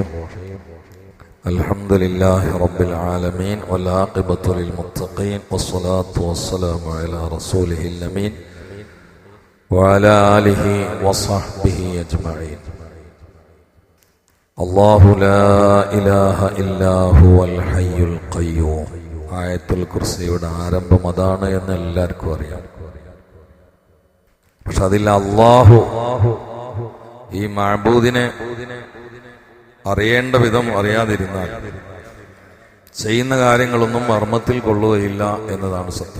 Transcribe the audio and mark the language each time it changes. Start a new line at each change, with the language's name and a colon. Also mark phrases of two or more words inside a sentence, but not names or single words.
Arabic: الحمد لله رب العالمين والعاقبة للمتقين والصلاة والسلام على رسوله الأمين وعلى آله وصحبه أجمعين. الله لا إله إلا هو الحي القيوم.
Malayalam: ആയത്തുൽ കുർസിയുടെ ആരംഭം അതാണ് എന്ന് എല്ലാവർക്കും അറിയാം. പക്ഷെ അതിൽ അള്ളാഹു ഈ മഅബൂദിനെ അറിയേണ്ട വിധം അറിയാതിരുന്നാൽ ചെയ്യുന്ന കാര്യങ്ങളൊന്നും മർമ്മത്തിൽ കൊള്ളുകയില്ല എന്നതാണ് സത്യം.